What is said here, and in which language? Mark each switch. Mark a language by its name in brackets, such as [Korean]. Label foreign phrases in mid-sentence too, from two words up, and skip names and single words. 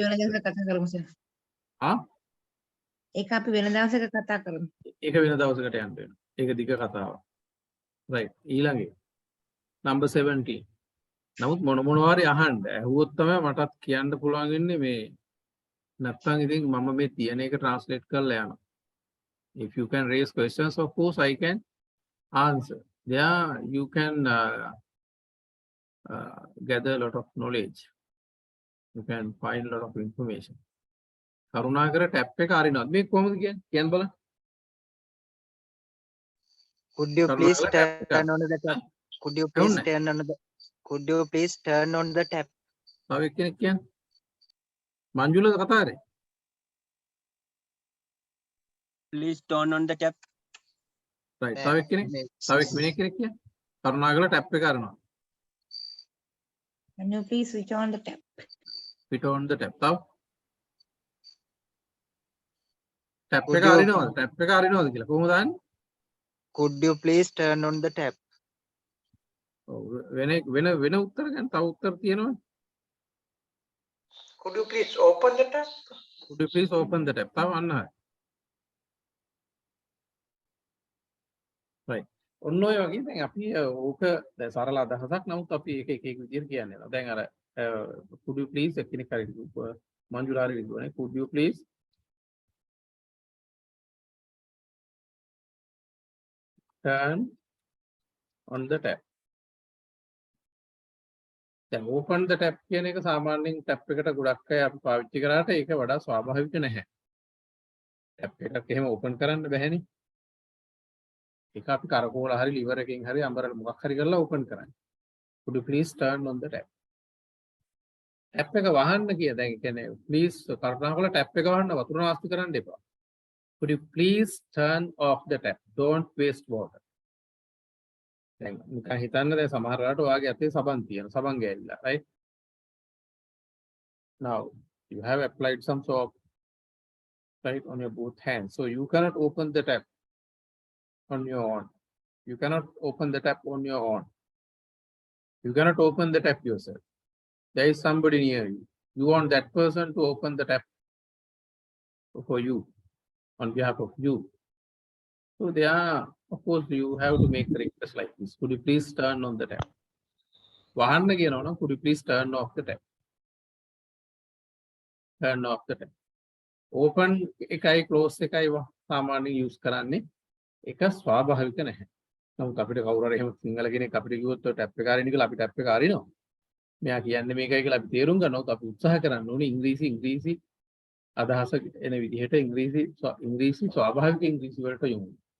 [Sinhala] වෙන දවසක කතා කරමු සර්. ඒක අපි වෙන දවසක කතා කරමු. ඒක වෙන දවසකට යන්න වෙනවා. ඒක දිග කතාවක්. right. ඊළඟේ number 17. නමුත් මොනවා හරි අහන්න. ඇහුවොත් තමයි මටත් කියන්න පුළුවන් වෙන්නේ මේ නැත්තම් ඉතින් මම මේ තියෙන එක translate කරලා යනවා. [English] If you can raise questions, of course I can answer. There you can gather a lot of knowledge. You can find a lot of information. [Sinhala] කරුණාකර ටැප් එක අරිනවද? මේක කොහොමද කියන්නේ? කියන්න බලන්න. [English] Could you please turn on the tap? Could you please turn on the tap? [Sinhala] තව එක්කෙනෙක් කියන්න. මංජුලද කතා කරේ? [English] Please turn on the tap. right. [Sinhala] තව එක්කෙනෙක් කියන්න. කරුණාකර ටැප් එක අරිනවා. [English] Can you please switch on the tap? Switch on the tap. [Sinhala] තව ටැප් එක අරිනවද? ටැප් එක අරිනවද කියලා කොහොමද දන්නේ? [English] Could you please turn on the tap? [Sinhala] වෙන උත්තර ගන්න. තව උත්තර තියෙනවද? [English] Could you please open the tap? Could you please open the tap? [Sinhala] තව අන්න හරි. right. ඔන්න ඔය වගේ දැන් අපි ඕක දැන් සරල අදහසක් නමුත් අපි ඒක එක විදිහට කියන්නේ නැහැ. දැන් අර [English] could you please [Sinhala] එක්කෙනෙක් හරි මංජුලාරි විදුවනේ [English] could you please turn on the tap. [Sinhala] දැන් [English] open the tap [Sinhala] කියන එක සාමාන්‍යයෙන් tap එකට ගොඩක් අය අපි පාවිච්චි කරාට ඒක වඩා ස්වාභාවික නැහැ. tap එකක් එහෙම open කරන්න බැහැනේ. ඒක අපි කරකෝල හරි liver එකකින් හරි අඹරලා මොකක් හරි කරලා open කරන්නේ. [English] Could you please turn on the tap? [Sinhala] tap එක වහන්න කිය. දැන් ඒ කියන්නේ please කරුණාකරලා tap එක වහන්න වතුර නාස්ති කරන්න එපා. [English] Could you please turn off the tap? Don't waste water. [Sinhala] දැන් නිකන් හිතන්න දැන් සමහර වෙලාවට ඔයාගේ අතේ සබන් තියෙනවා. සබන් ගෑවිලා, right? [English] Now you have applied some soap, right, on your both hands. So you cannot open the tap on your own. You cannot open the tap on your own. You cannot open the tap yourself. There is somebody near you. You want that person to open the tap for you, on behalf of you. So there are, of course, you have to make the request like this. Could you please turn on the tap? [Sinhala] වහන්න කියනවා නම් [English] could you please turn off the tap? Turn off the tap. Open එකයි close [Sinhala] එකයි සාමාන්‍යයෙන් [English] use කරන්නේ. [Sinhala] ඒක ස්වාභාවික නැහැ. නමුත් අපිට කවුරු හරි එහෙම සිංහල කෙනෙක් අපිට කිව්වොත් ඔය ටැප් එක අරින්න කියලා අපි ටැප් එක අරිනවා. මෙයා කියන්නේ මේකයි කියලා අපි තේරුම් ගන්නවොත් අපි උත්සාහ කරන්න ඕනේ ඉංග්‍රීසි අදහස එන විදිහට ඉංග්‍රීසි ස්වාභාවික ඉංග්‍රීසි වලට යොමු.